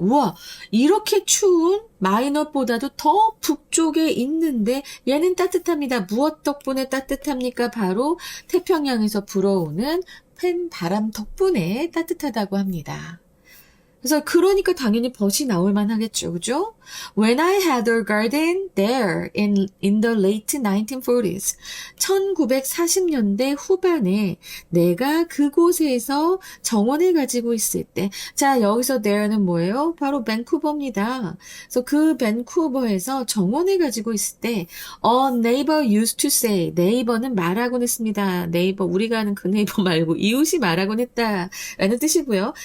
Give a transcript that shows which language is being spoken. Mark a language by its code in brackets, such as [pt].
[ko] 우와, 이렇게 추운 마이너보다도 더 북쪽에 있는데 얘는 따뜻합니다. 무엇 덕분에 따뜻합니까? 바로 태평양에서 불어오는 팬 바람 덕분에 따뜻하다고 합니다. 그래서 그러니까 당연히 벗이 나올 만하겠죠. 그죠? [en] When I had a garden there in the late 1940s. [ko] 1940년대 후반에 내가 그곳에서 정원을 가지고 있을 때. 자, 여기서 there는 뭐예요? 바로 밴쿠버입니다. 그래서 그 밴쿠버에서 정원을 가지고 있을 때 [en] a neighbor used to say. [ko] 네이버는 말하곤 했습니다. 네이버, 우리가 아는 그 네이버 말고 이웃이 말하곤 했다라는 뜻이고요.